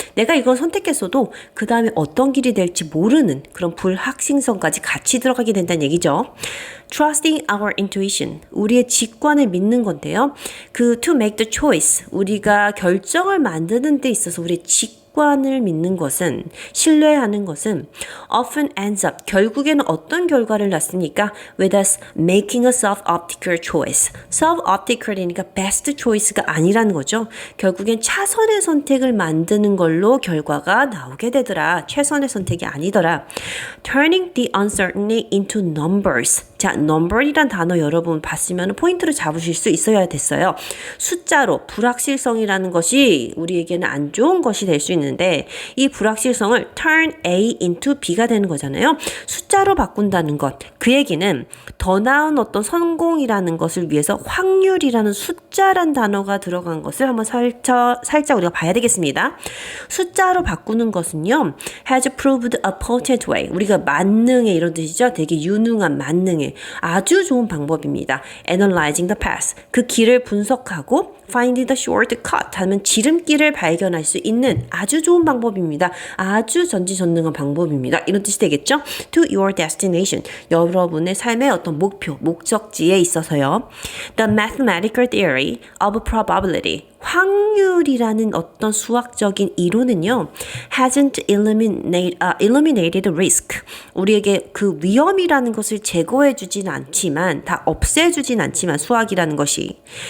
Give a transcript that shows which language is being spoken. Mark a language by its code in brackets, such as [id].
[ko] 내가 이걸 선택했어도 그 다음에 어떤 길이 될지 모르는 그런 불확실성까지 같이 들어가게 된다는 얘기죠. [en] Trusting our intuition. [ko] 우리의 직관을 믿는 건데요. [en] to make the choice. [ko] 우리가 결정을 만드는 데 있어서 우리의 직관을 믿는 것은, 신뢰하는 것은 [en] often ends up, [ko] 결국에는 어떤 결과를 낳습니까? [en] With us making a self-optical choice. [ko] self-optical이니까 best choice가 아니라는 거죠. 결국엔 차선의 선택을 만드는 걸로 결과가 나오게 되더라. 최선의 선택이 아니더라. [en] Turning the uncertainty into numbers. [ko] 자, number이란 단어 여러분 봤으면 포인트를 잡으실 수 있어야 됐어요. 숫자로 불확실성이라는 것이 우리에게는 안 좋은 것이 될 수 있는데 이 불확실성을 turn A into B가 되는 거잖아요. 숫자로 바꾼다는 것. 그 얘기는 더 나은 어떤 성공이라는 것을 위해서 확률이라는 숫자란 단어가 들어간 것을 한번 살짝 우리가 봐야 되겠습니다. 숫자로 바꾸는 것은요. [en] has proved a potent way. [ko] 우리가 만능에 이런 뜻이죠. 되게 유능한 만능에 아주 좋은 방법입니다. [en] Analyzing the path. [ko] 그 길을 분석하고 [en] finding the shortcut [ko] 하면 지름길을 발견할 수 있는 아주 좋은 방법입니다. 아주 전지전능한 방법입니다. 이런 뜻이 되겠죠? [en] To your destination. [ko] 여러분의 삶의 어떤 목표, 목적지에 있어서요. [en] The mathematical theory of probability. [ko] 확률이라는 어떤 수학적인 이론은요. [en] hasn't eliminated risk. [ko] 우리에게 그 위험이라는 것을 제거해주진 않지만, 다 없애주진 않지만 수학이라는 것이.